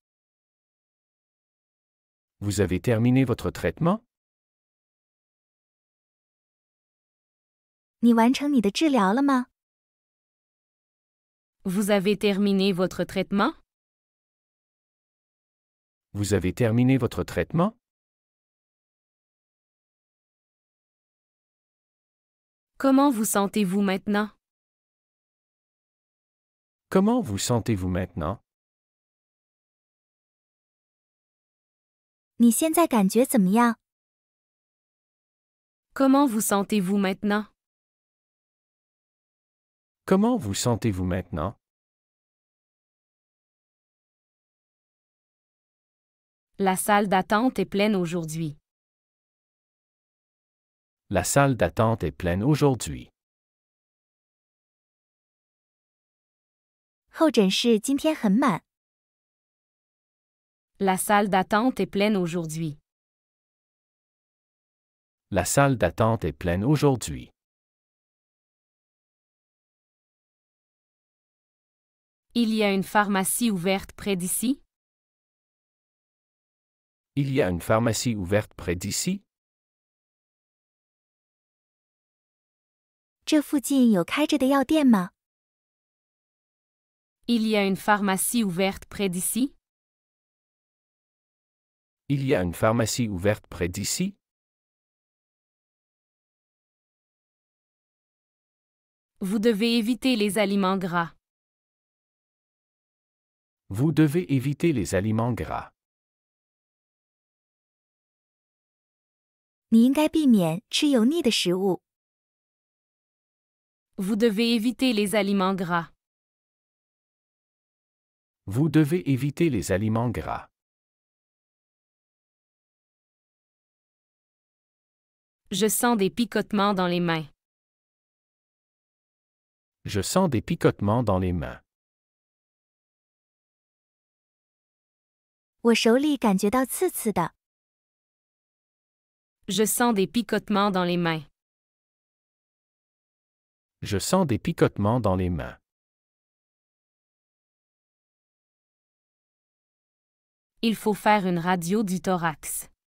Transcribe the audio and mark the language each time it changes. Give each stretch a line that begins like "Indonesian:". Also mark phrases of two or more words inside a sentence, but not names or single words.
French: Vous avez terminé votre traitement?
Chinese: 你完成你的治疗了吗？
French: Vous avez terminé votre traitement? Vous avez terminé votre traitement? Comment vous sentez-vous maintenant? Comment vous sentez-vous maintenant?
Chinese: 你现在感觉怎么样？
French: Comment vous sentez-vous maintenant? Comment vous sentez-vous maintenant? La salle d'attente est pleine aujourd'hui. La salle d'attente est pleine aujourd'hui.
Chinese: 候诊室今天很满。
French: La salle d'attente est pleine aujourd'hui. La salle d'attente est pleine aujourd'hui. Il y a une pharmacie ouverte près d'ici? Il y a une pharmacie ouverte près d'ici?
Chinese: 这附近有开着的药店吗？
French: Il y a une pharmacie ouverte près d'ici? Il y a une pharmacie ouverte près d'ici? Vous devez éviter les aliments gras. Vous devez éviter les aliments gras.
Chinese: 你应该避免吃油腻的食物。
French: Vous devez éviter les aliments gras. Vous devez éviter les aliments gras. Je sens des picotements dans les mains. Je sens des picotements dans les mains.
Chinese: 我手里感觉到刺刺的。
French: Je sens des picotements dans les mains. Je sens des picotements dans les mains. Il faut faire une radio du thorax.